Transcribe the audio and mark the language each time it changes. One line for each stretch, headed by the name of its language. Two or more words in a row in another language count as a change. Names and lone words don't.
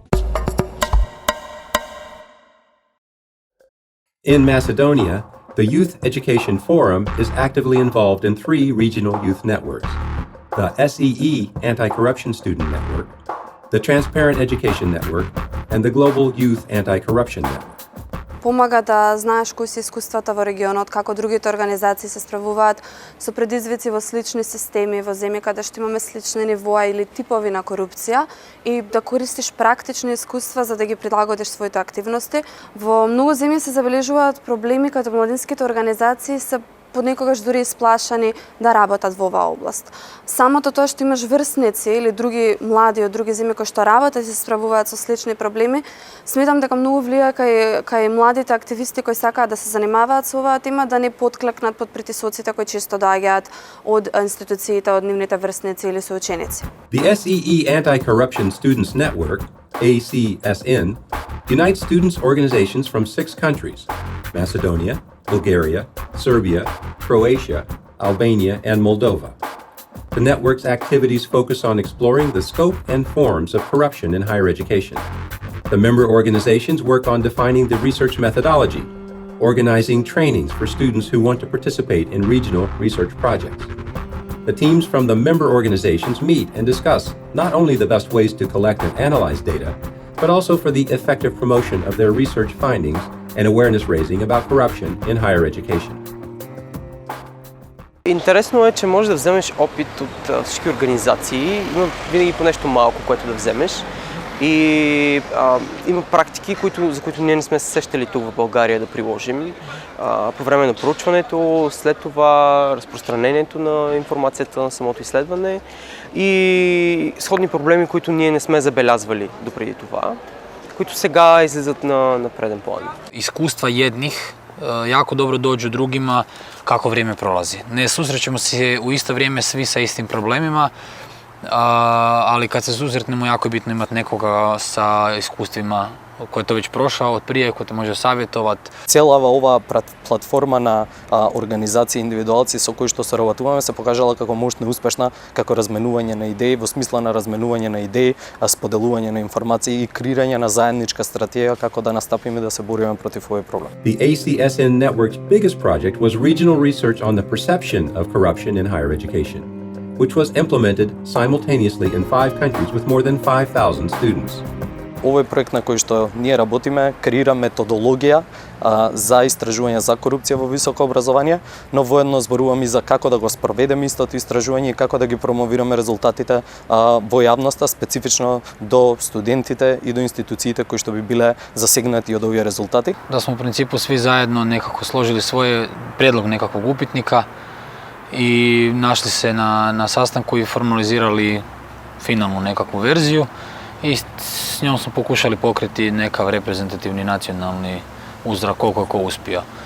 English: In Macedonia, the Youth Education Forum is actively involved in 3 regional youth networks: the SEE Anti-Corruption Student Network, the Transparent Education Network, and the Global Youth Anti-Corruption Network.
Macedonian: Помага да знаеш кои се искуствата во регионот, како другите организации се справуваат со предизвици во слични системи, во земји каде што имаме слични нивоа или типови на корупција и да користиш практични искуства за да ги прилагодиш своите активности. Во многу земји се забележуваат проблеми каде младинските организации се понекогаш дури исплашани да работат во оваа област. Самото тоа што имаш врсници или други млади од други земји кои што работат и се справуваат со слични проблеми, сметам дека многу влија кај младите активисти кои сакаат да се занимаваат со оваа тема да не потклекнат под притисоците кои често доаѓаат од институциите, од нивните врсници или соученици.
English: The SEE Anti-Corruption Students Network, ACSN, unites students' organizations from 6 countries: Macedonia, Bulgaria, Serbia, Croatia, Albania, and Moldova. The network's activities focus on exploring the scope and forms of corruption in higher education. The member organizations work on defining the research methodology, organizing trainings for students who want to participate in regional research projects. The teams from the member organizations meet and discuss not only the best ways to collect and analyze data, but also for the effective promotion of their research findings and awareness raising about corruption in higher education.
Bulgarian: Интересно е, че можеш да вземеш опит от всички организации. Има винаги по нещо малко, което да вземеш. И има практики, за които ние не сме се сещали тук в България да приложим. По време на проучването, след това разпространението на информацията на самото изследване и сходни проблеми, които ние не сме забелязвали допреди това, които сега излизат на преден план.
Bosnian: Iskustva jednih jako dobro dođu drugima kako vrijeme prolazi. Ne susrećemo se u isto vrijeme svi sa istim problemima, ali kad se susretnemo jako je bitno imati nekoga sa iskustvima koji je to već prošao od prije, koji te može savjetovati.
Macedonian: Цела ова платформа на организации и индивидуалци со кои што соработуваме се покажала како можна успешна, како разменување на идеи, во смисла на разменување на идеи, споделување на информации и креирање на заедничка стратегија како да настапиме да се бориме против овој проблем.
English: The ACSN network's biggest project was regional research on the perception of corruption in higher education, which was implemented simultaneously in 5 countries with more than 5,000 students.
Macedonian: Овој проект на кој што ние работиме креира методологија за истражување за корупција во високо образование, но воедно зборуваме и за како да го спроведеме истото истражување и како да ги промовираме резултатите во јавноста, специфично до студентите и до институциите кои што би биле засегнати од овие резултати.
Bosnian: Da smo u principu svi zajedno nekako složili svoj prijedlog nekakvog upitnika i našli se na sastanku i formalizirali finalnu nekakvu verziju i s njom smo pokušali pokriti nekav reprezentativni nacionalni uzrak koliko je ko uspio.